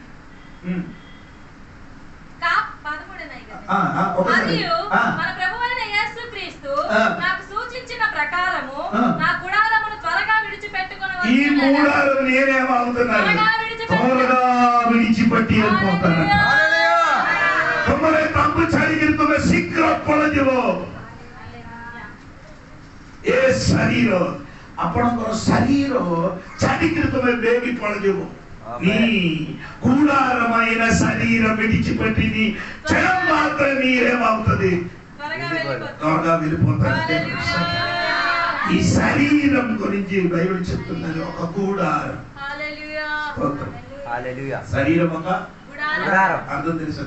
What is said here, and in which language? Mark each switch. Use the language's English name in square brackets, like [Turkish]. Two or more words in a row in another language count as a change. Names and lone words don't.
[Telugu] మరియు మన ప్రభువైన యేసుక్రీస్తు నాకు సూచించిన ప్రకారము నా గుడారమును త్వరగా విడిచిపెట్టుకొనవలెను. ఈ గుడారం నేనేమవుతున్నాను? త్వరగా విడిచిపెట్టి వెళ్ళిపోతాను. [Odia] ତୁମର ତମ୍ବୁ ଛାଡ଼ିକିରି ତୁମେ ଶୀଘ୍ର ପଳଯିବ। ଏ ଶରୀର ଆପଣଙ୍କର ଶରୀର ଛାଡ଼ିକିରି ତୁମେ ବେଗି ପଳଯିବ। [Telugu] నీ గుడారమైన శరీరం విడిచిపెట్టింది క్షణం మాత్రం మీరేమవుతుంది? త్వరగా వెళ్ళిపోతారు. ఈ శరీరం గురించి బైబిల్ చెప్తున్నది ఒక గుడారం. శరీరం ఒక గుడారం. అర్థం తెలుసు.